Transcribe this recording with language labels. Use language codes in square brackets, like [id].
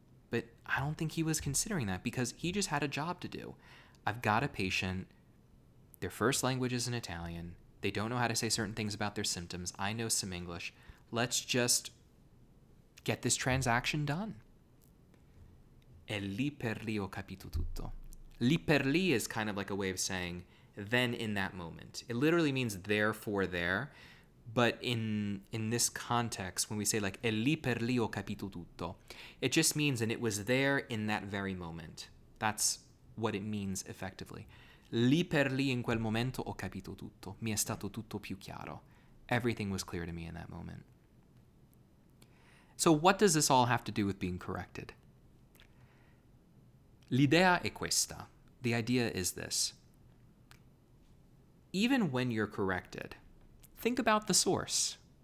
[en] But I don't think he was considering that because he just had a job to do. I've got a patient, their first language is in Italian. They don't know how to say certain things about their symptoms. I know some English. Let's just get this transaction done. [it] E lì per lì ho capito tutto. [en] Lì per lì is kind of like a way of saying, then in that moment. It literally means therefore there. But in this context, when we say like, [it] e lì per lì ho capito tutto, [en] it just means, and it was there in that very moment. That's what it means effectively. [it] Lì per lì in quel momento ho capito tutto. Mi è stato tutto più chiaro. [en] Everything was clear to me in that moment. So what does this all have to do with being corrected? [it] L'idea è questa. [en] The idea is this. Even when you're corrected, think about the source.